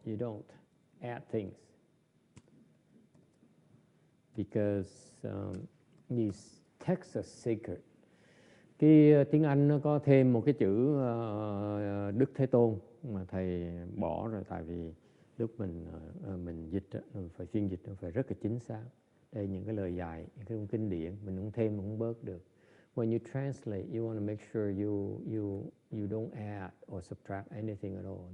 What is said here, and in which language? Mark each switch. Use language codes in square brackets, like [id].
[en] You don't add things because these texts are sacred. [vi] Cái tiếng Anh nó có thêm một cái chữ Đức Thế Tôn mà thầy bỏ rồi, tại vì lúc mình dịch mình phải phiên dịch, nó phải rất là chính xác. Đây những cái lời dài, những cái kinh điển mình không thêm không bớt được. [en] When you translate, you want to make sure you don't add or subtract anything at all.